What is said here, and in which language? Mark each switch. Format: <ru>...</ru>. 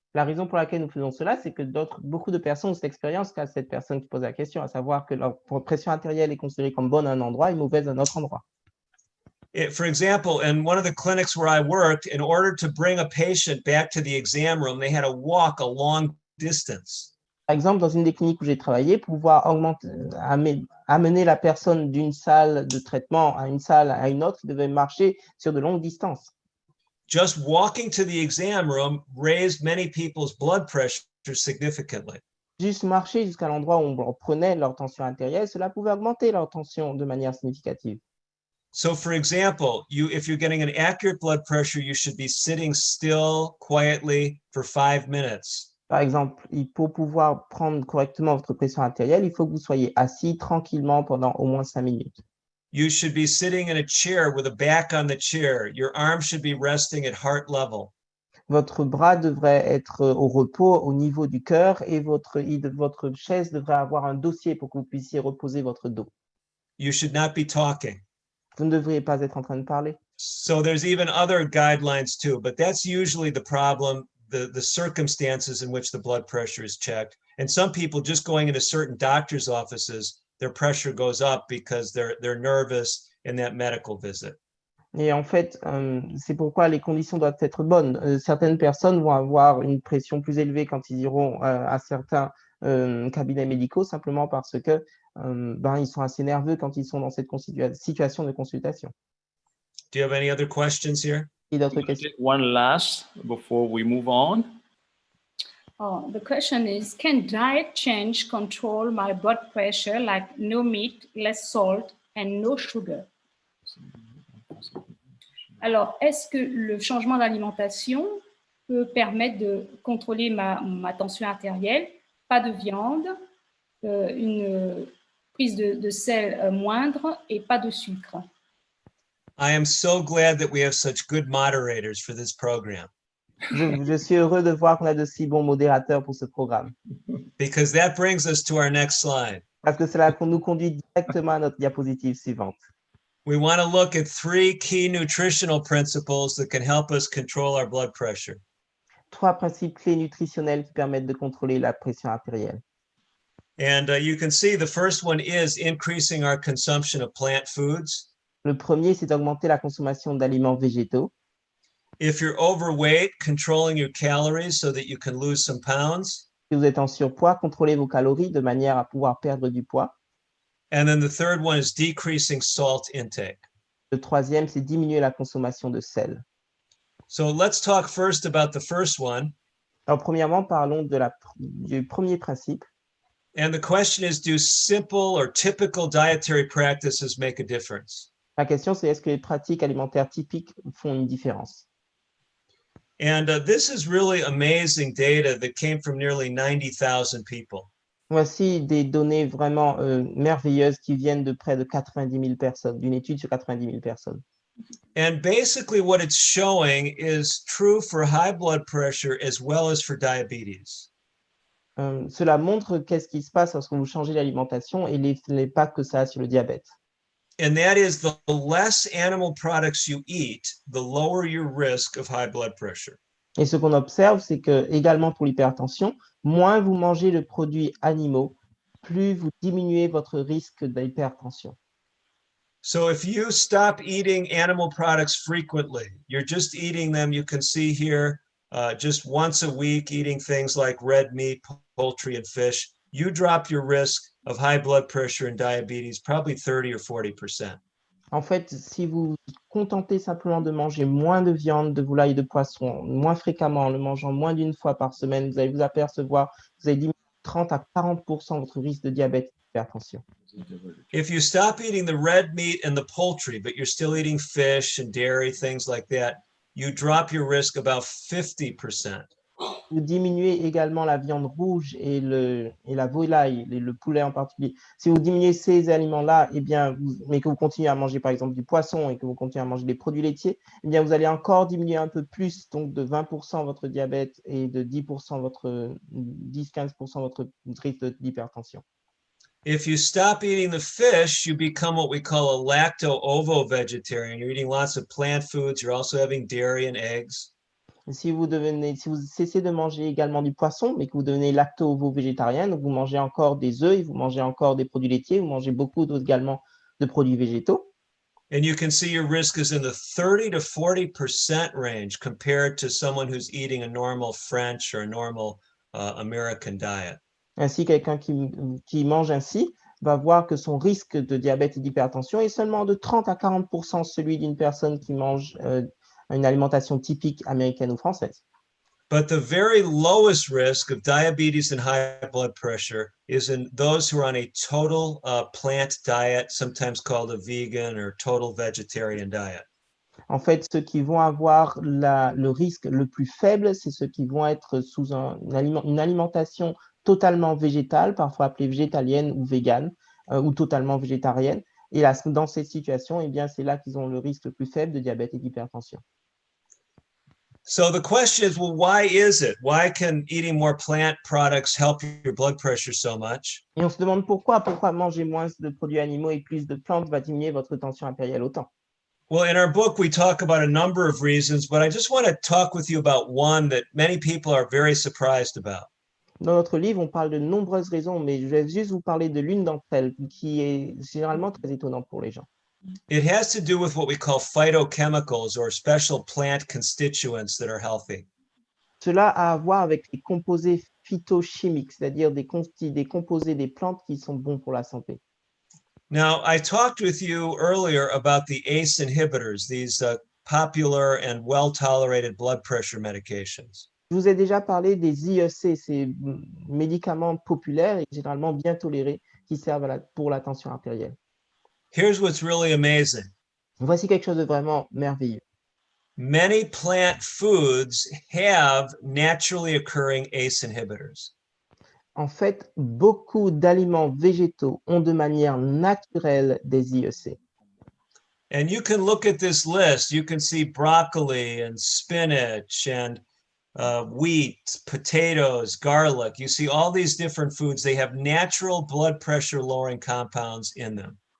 <fr>La raison pour laquelle nous faisons cela, c'est que beaucoup de personnes ont cette expérience qu'a cette personne qui pose la question, à savoir que leur pression artérielle est considérée comme bonne à un endroit et mauvaise à un autre endroit.</fr> <en>For example, in one of the clinics where I worked, in order to bring a patient back to the exam room, they had to walk a long distance.</en> <fr>Par exemple, dans une des cliniques où j'ai travaillé, pour pouvoir amener la personne d'une salle de traitement à une salle à une autre, il devait marcher sur de longues distances.</fr> <en>Just walking to the exam room raised many people's blood pressure significantly.</en> <fr>Juste marcher jusqu'à l'endroit où on leur prenait leur tension artérielle, cela pouvait augmenter leur tension de manière significative.</fr> <en>So, for example, if you're getting an accurate blood pressure, you should be sitting still quietly for 5 minutes.</en> <fr>Par exemple, pour pouvoir prendre correctement votre pression artérielle, il faut que vous soyez assis tranquillement pendant au moins 5 minutes.</fr> <en>You should be sitting in a chair with a back on the chair. Your arm should be resting at heart level.</en> <fr>Votre bras devrait être au repos au niveau du cœur et votre chaise devrait avoir un dossier pour que vous puissiez reposer votre dos.</fr> <en>You should not be talking.</en> <fr>vous ne devriez pas être en train de parler.</fr> <en>So there's even other guidelines too, but that's usually the problem, the circumstances in which the blood pressure is checked. And some people just going into certain doctor's offices, their pressure goes up because they're nervous in that medical visit.</en> <fr>Et en fait, c'est pourquoi les conditions doivent être bonnes. Certaines personnes vont avoir une pression plus élevée quand ils iront à certains cabinets médicaux, simplement parce que ils sont assez nerveux quand ils sont dans cette situation de consultation.</fr> <en>Do you have any other questions here?</en> <fr>Et d'autres</fr> <en>I'm gonna</en> <fr>questions?</fr> <en>take one last before we move on. Oh, the question is, can diet change control my blood pressure, like no meat, less salt, and no sugar?</en> <fr>Alors, est-ce que le changement d'alimentation peut permettre de contrôler ma tension artérielle, pas de viande, une prise de sel moindre et pas de sucre?</fr> <en>I am so glad that we have such good moderators for this program,</en> <fr>Je suis heureux de voir qu'on a de si bons modérateurs pour ce programme,</fr> <en>because that brings us to our next slide.</en> <fr>parce que cela nous conduit directement à notre diapositive suivante.</fr> <en>We want to look at 3 key nutritional principles that can help us control our blood pressure.</en> <fr>3 principes clés nutritionnels qui permettent de contrôler la pression artérielle.</fr> <en>And you can see the first one is increasing our consumption of plant foods.</en> <fr>Le premier, c'est d'augmenter la consommation d'aliments végétaux.</fr> <en>If you're overweight, controlling your calories so that you can lose some pounds.</en> <fr>Si vous êtes en surpoids, contrôlez vos calories de manière à pouvoir perdre du poids.</fr> <en>And then the third one is decreasing salt intake.</en> <fr>Le troisième, c'est diminuer la consommation de sel.</fr> <en>So let's talk first about the first one.</en> <fr>Alors, premièrement, parlons du premier principe.</fr> <en>And the question is, do simple or typical dietary practices make a difference?</en> <fr>La question, c'est est-ce que les pratiques alimentaires typiques font une différence?</fr> <en>And this is really amazing data that came from nearly 90,000 people.</en> <fr>Voici des données vraiment merveilleuses qui viennent de près de 90 000 personnes, d'une étude sur 90 000 personnes.</fr> <en>And basically what it's showing is true for high blood pressure as well as for diabetes.</en> <fr>Cela montre qu'est-ce qui se passe lorsque vous changez l'alimentation et l'impact que ça a sur le diabète.</fr> <en>And that is the less animal products you eat, the lower your risk of high blood pressure.</en> <fr>Et ce qu'on observe, c'est que également pour l'hypertension, moins vous mangez de produits animaux, plus vous diminuez votre risque d'hypertension.</fr> <en>So if you stop eating animal products frequently, you're just eating them, you can see here, just once a week, eating things like red meat, poultry, and fish, you drop your risk of high blood pressure and diabetes probably 30 or 40%.</en> <fr>En fait, si vous vous contentez simplement de manger moins de viande, de volaille, de poisson, moins fréquemment, en le mangeant moins d'une fois par semaine, vous allez vous apercevoir que vous allez diminuer 30 à 40% votre risque de diabète et d'hypertension.</fr> <en>If you stop eating the red meat and the poultry, but you're still eating fish and dairy, things like that, you drop your risk about 50%.</en> <fr>Vous diminuez également la viande rouge et la volaille, le poulet en particulier. Si vous diminuez ces aliments-là, mais que vous continuez à manger par exemple du poisson et que vous continuez à manger des produits laitiers, vous allez encore diminuer un peu plus, donc de 20% votre diabète et de 10%, 10-15% votre risque d'hypertension.</fr> <en>If you stop eating the fish, you become what we call a lacto-ovo-vegetarian. You're eating lots of plant foods. You're also having dairy and eggs.</en> <fr>Si vous cessez de manger également du poisson, mais que vous devenez lacto-ovo-végétarien, donc vous mangez encore des œufs, vous mangez encore des produits laitiers, vous mangez beaucoup également de produits végétaux.</fr> <en>And you can see your risk is in the 30 to 40% range compared to someone who's eating a normal French or a normal American diet.</en> <fr>Ainsi, quelqu'un qui mange ainsi va voir que son risque de diabète et d'hypertension est seulement de 30 à 40% celui d'une personne qui mange une alimentation typique américaine ou française.</fr> <en>But the very lowest risk of diabetes and high blood pressure is in those who are on a total plant diet, sometimes called a vegan or total vegetarian diet.</en> <fr>En fait, ceux qui vont avoir le risque le plus faible, c'est ceux qui vont être sous une alimentation totalement végétale, parfois appelée végétalienne ou végane, ou totalement végétarienne. Et là, dans ces situations, c'est là qu'ils ont le risque le plus faible de diabète et d'hypertension.</fr> <en>So the question is, well, why is it? Why can eating more plant products help your blood pressure so much?</en> <fr>Et on se demande pourquoi manger moins de produits animaux et plus de plantes va diminuer votre tension artérielle autant.</fr> <en>Well, in our book, we talk about a number of reasons, but I just want to talk with you about one that many people are very surprised about.</en> <fr>Dans notre livre, on parle de nombreuses raisons, mais je vais juste vous parler de l'une d'entre elles qui est généralement très étonnante pour les gens.</fr> <en>It has to do with what we call phytochemicals or special plant constituents that are healthy.</en> <fr>Cela a à voir avec les composés phytochimiques, c'est-à-dire des composés des plantes qui sont bons pour la santé.</fr> <en>Now, I talked with you earlier about the ACE inhibitors, these popular and well-tolerated blood pressure medications.</en> <fr>Je vous ai déjà parlé des IEC, ces médicaments populaires et généralement bien tolérés qui servent pour la tension artérielle.</fr> <en>Here's what's really amazing.</en> <fr>Voici quelque chose de vraiment merveilleux.</fr> <en>Many plant foods have naturally occurring ACE inhibitors.</en> <fr>En fait, beaucoup d'aliments végétaux ont de manière naturelle des IEC.</fr> <en>And you can look at this list. You can see broccoli and spinach and wheat, potatoes, garlic. You see all these different foods. They have natural blood pressure lowering compounds in them.</en>